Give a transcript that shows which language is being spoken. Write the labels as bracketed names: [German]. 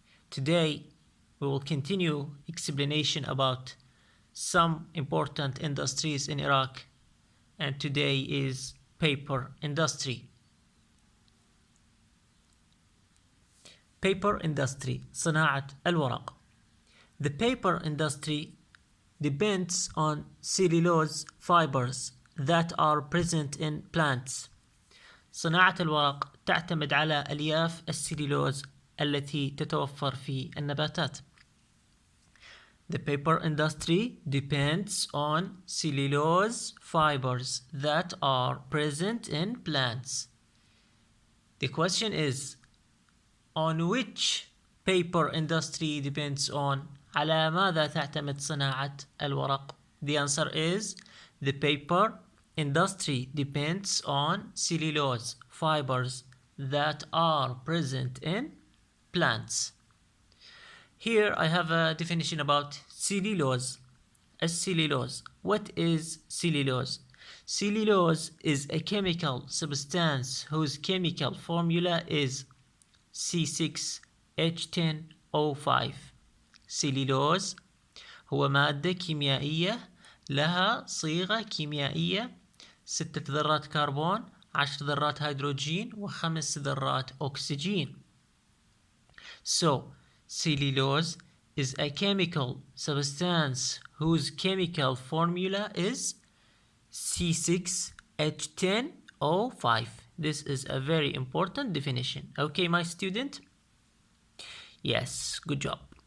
[English] Today, we will continue explanation about some important industries in Iraq, and today is paper industry. Paper industry, [Arabic] صناعة الورق. [English] The paper industry depends on cellulose fibers that are present in plants. [Arabic] صناعة الورق تعتمد على ألياف السليلوز التي تتوفر في النباتات. [English] The paper industry depends on cellulose fibers that are present in plants. The question is, on which paper industry depends on? [Arabic] على ماذا تعتمد صناعة الورق? [English] The answer is the paper industry depends on cellulose fibers that are present in plants. Here I have a definition about cellulose. Cellulose. What is cellulose? Cellulose is a chemical substance whose chemical formula is C6H10O5. [Arabic] سيليلوز هو مادة كيميائية لها صيغة كيميائية 6 ذرات كربون 10 ذرات هيدروجين و5 ذرات أكسجين. [English] So, cellulose is a chemical substance whose chemical formula is C6H10O5. This is a very important definition. Okay, my student? Yes, good job.